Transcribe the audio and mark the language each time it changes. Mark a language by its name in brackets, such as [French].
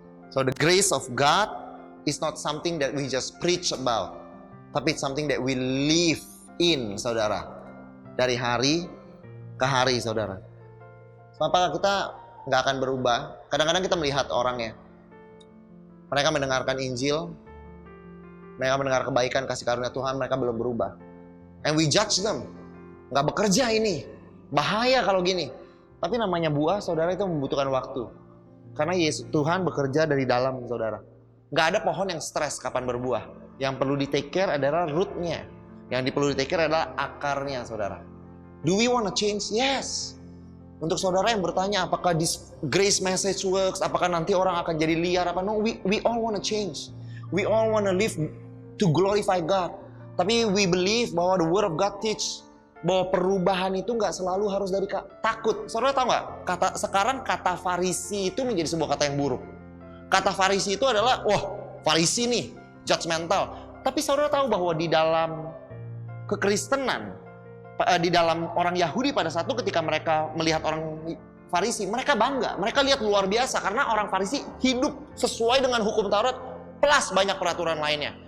[English] So the grace of God is not something that we just preach about, [Indonesian] tapi [English] it's something that we live in, [Indonesian] saudara. Dari hari ke hari, saudara. Apakah kita nggak akan berubah? Kadang-kadang kita melihat orangnya. Mereka mendengarkan Injil, mereka mendengar kebaikan kasih karunia Tuhan, mereka belum berubah. [English] And we judge them. [Indonesian] Nggak bekerja ini, bahaya kalau gini. Tapi namanya buah, saudara, itu membutuhkan waktu. Karena Tuhan bekerja dari dalam, saudara. Nggak ada pohon yang stres kapan berbuah. Yang perlu di [English] take care [Indonesian] adalah rootnya. Yang perlu di [English] take care [Indonesian] adalah akarnya, saudara. [English] Do we want to change? Yes. [Indonesian] Untuk saudara yang bertanya, apakah [English] this grace message works? [Indonesian] Apakah nanti orang akan jadi liar? Apa? [English] No, we all want to change. We all want to live to glorify God. [Indonesian] Tapi [English] we believe [Indonesian] bahwa [English] the word of God teach [Indonesian] bahwa perubahan itu nggak selalu harus dari takut. Saudara tahu nggak? Sekarang kata Farisi itu menjadi sebuah kata yang buruk. Kata Farisi itu adalah, wah, Farisi nih, judgmental. Tapi saudara tahu bahwa di dalam kekristenan, di dalam orang Yahudi pada saat itu ketika mereka melihat orang Farisi, mereka bangga, mereka lihat luar biasa karena orang Farisi hidup sesuai dengan hukum Taurat plus banyak peraturan lainnya.